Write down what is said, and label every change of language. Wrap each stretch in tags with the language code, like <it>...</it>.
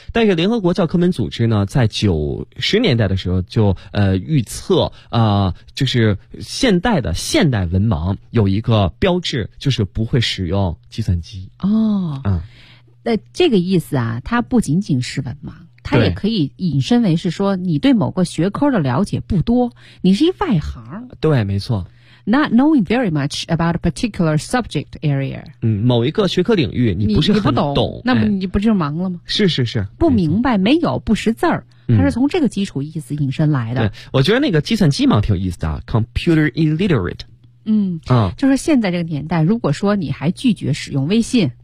<zh>但是联合国教科文组织呢，在90年代的时候就预测就是现代文盲有一个标志，就是不会使用计算机。哦，嗯，那这个意思啊，它不仅仅是文盲，它也可以引申为是说你对某个学科的了解不多，你是一外行。对，没错。</zh> <en>Not knowing very much about a particular subject area.</en> <zh>嗯，某一个学科领域你不是很懂，那么你不就忙了吗？是是是，不明白，没有，不识字儿，它是从这个基础意思引申来的。对，我觉得那个计算机忙挺有意思的 ，</zh> <en>computer illiterate。</en> <zh>嗯，就是现在这个年代，如果说你还拒绝使用微信，</zh>